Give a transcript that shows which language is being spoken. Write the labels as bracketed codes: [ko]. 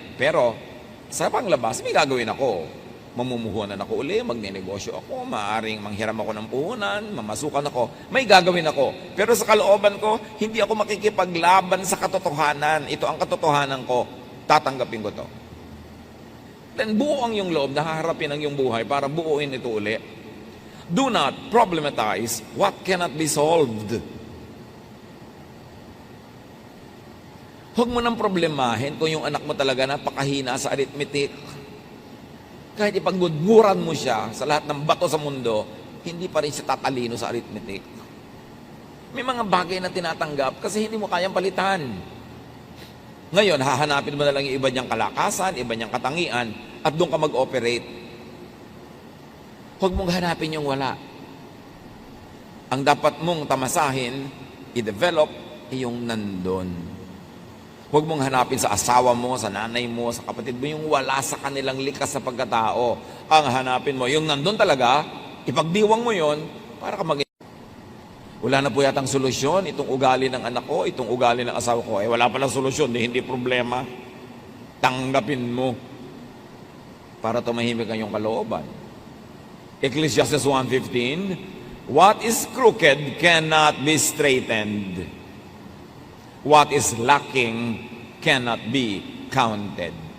[tl] Pero sa panglabas, may gagawin ako. Mamumuhunan ako uli, magnenegosyo ako, maaaring manghiram ako ng puhunan, mamasukan ako, may gagawin ako. Pero sa kalooban ko, hindi ako makikipaglaban sa katotohanan. Ito ang katotohanan ko, tatanggapin ko to. Then buo ang iyong loob, nahaharapin ang iyong buhay para buuin ito uli. [en] Do not problematize what cannot be solved. [tl] Huwag mo nang problemahin kung yung anak mo talaga napakahina sa arithmetic. Kahit ipagmudmuran mo siya sa lahat ng bato sa mundo, hindi pa rin siya tatalino sa arithmetic. May mga bagay na tinatanggap kasi hindi mo kayang palitan. Ngayon, hahanapin mo na lang yung iba niyang kalakasan, iba niyang katangian, at doon ka mag-operate. Huwag mong hanapin yung wala. Ang dapat mong tamasahin, i-develop, yung nandun. Huwag mong hanapin sa asawa mo, sa nanay mo, sa kapatid mo, yung wala sa kanilang likas sa pagkatao. Ang hanapin mo, yung nandun talaga, ipagdiwang mo yon para ka wala na po yatang solusyon, itong ugali ng anak ko, itong ugali ng asawa ko. Wala palang solusyon, hindi problema. Tanggapin mo para tumahimik ang iyong kalooban. [en] Ecclesiastes 1:15, what is crooked cannot be straightened. What is lacking cannot be counted.